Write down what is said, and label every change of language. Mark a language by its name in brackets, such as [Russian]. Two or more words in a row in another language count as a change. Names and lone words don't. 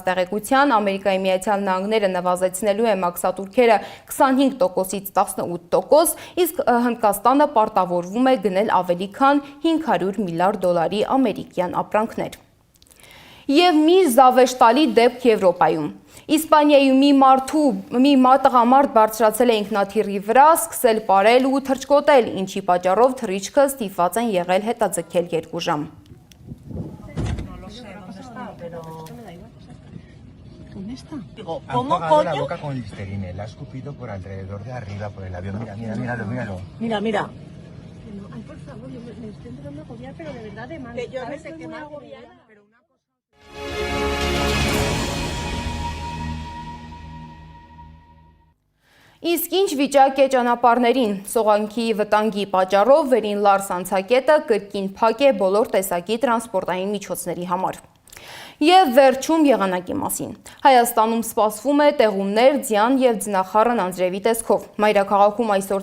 [Armenian] տեղեկության, Ամերիկայի Միացյալ Նահանգները նվազեցնելու է մաքսատուրքերը 25%-ից 18%, իսկ Հնդկաստանը պարտավորվում է գնել ավելի քան $500 միլիարդ ամերիկյան ապրանքներ։ Եվ մի զավեշտալի դեպք Եվրոպայում։ Իսպանիայում մի տղամարդ բարձրացել է ինքնաթիռի վրա, սկսել պարել ու թռչկոտել, ինչի պատճառով թռիչքը ստիպված են եղել հետաձգել 2 ժամ։ [Spanish] ¿Cómo coño? La boca con listerine, la ha escupido por alrededor de arriba, por el avión. Mira, míralo, míralo. Mira, mira. Ay, por favor, me estoy empezando a agobiar, pero de verdad de mal. Que yo no ¿sabes? sé Estoy qué muy más agobiada. pero una cosa... [Armenian] Իսկ ինչ վիճակ է ճանապարհներին, սողանքի վտանգի պատճառով վերին Լարս անցակետը կրկին փակ է բոլոր տեսակի տրանսպորտային միջոցների համար։ Եվ վերջում եղանակի մասին։ Հայաստանում սպասվում է տեղումներ, ձյան և ձնախառն անձրևի տեսքով։ Մայրաքաղաքում այսօր